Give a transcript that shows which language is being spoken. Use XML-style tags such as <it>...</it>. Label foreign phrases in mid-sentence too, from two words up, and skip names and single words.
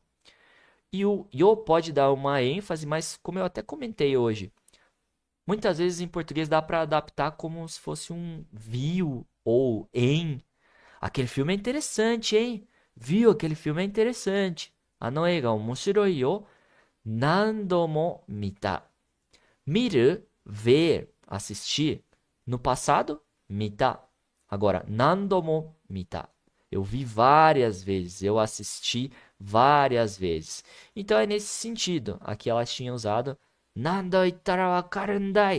<pt>E o yo pode dar uma ênfase, mas como eu até comentei hoje, muitas vezes em português dá para adaptar como se fosse um viu ou em. Aquele filme é interessante, hein? Viu? Aquele filme é interessante.</pt> <ja>あの映画面白いよ何度も見た.</ja> <pt>Miru, ver, assistir. No passado, mita. Agora,</pt> <ja>何度も見た.</ja> <pt>Eu vi várias vezes, eu assisti várias vezes. Então é nesse sentido. Aqui ela tinha usado</pt> <ja>何度言ったらわかるんだい.</ja>